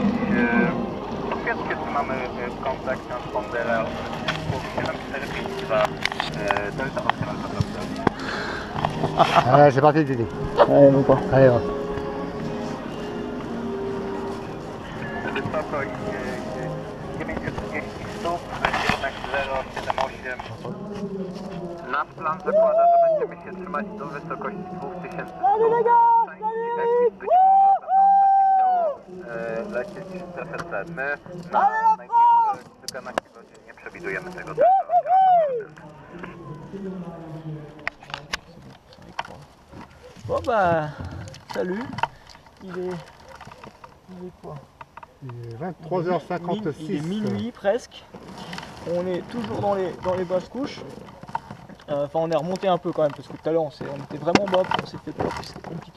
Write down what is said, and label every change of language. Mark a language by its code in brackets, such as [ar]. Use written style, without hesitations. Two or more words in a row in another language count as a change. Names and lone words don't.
[pl] Potwierdźcie, czy mamy kontakt transpondera 7452 Delta Oscar Alfa Bravo Delta. [fr] Allez, c'est parti, Didi. Allez, non pas. Allez, va. [pl] Wysokość 930 stóp, kierunek 078. Nasz plan zakłada, że będziemy się trzymać do wysokości 2000 stóp. Być może będzie chciało lecieć w strefę C. My na najbliższe kilkanaście godzin nie przewidujemy tego tempa. [fr] Bon bah, salut. Il est quoi? Il est 23h56. Il est minuit presque. On est toujours dans les basses couches. Enfin, on est remonté un peu quand même parce que tout à l'heure on était vraiment bas, on s'est fait peur, c'était compliqué.